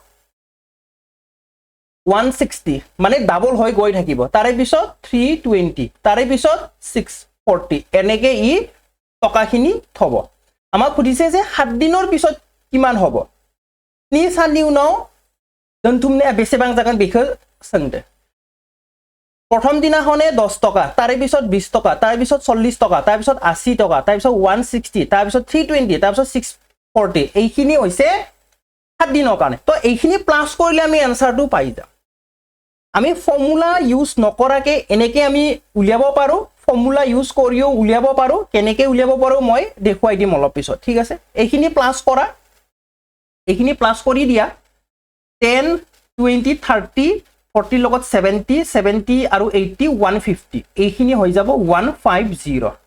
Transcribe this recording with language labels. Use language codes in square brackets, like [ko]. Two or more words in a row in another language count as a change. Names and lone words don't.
[as] 160 মানে ডাবল হৈ গৈ থাকিব তাৰে পিছত 320 তাৰে পিছত 640 এনেকে ই টকাখিনি থব আমাক খুদিছে যে 7 দিনৰ পিছত কিমান হ'ব [brx] नि सानि उनाव दं तुमने बेसेबां जागोन बेखौ सोंदो [as] প্ৰথম দিনাখনে 10 টকা তাৰে পিছত 20 টকা তাৰে পিছত 40 টকা তাৰে পিছত 80 টকা তাৰে পিছত 160 তাৰে পিছত 320 তাৰে পিছত 640 এইখিনি হৈছে 7 দিনৰ কাৰণে তো এইখিনি প্লাস কৰিলে আমি আনসাৰটো পাই যাম আমি [en] formula use [as] নকৰাকে এনেকে আমি উলিয়াব পাৰো [en] formula use [as] কৰিও উলিয়াব পাৰো কেনেকে উলিয়াব পাৰো মই দেখুৱাই দিম অলপ পিছত ঠিক আছে এইখিনি প্লাস কৰা এইখিনি প্লাস কৰি দিয়া 10 20 30 40 লগত 70 70 আৰু 80 150 এইখিনি হৈ যাব 150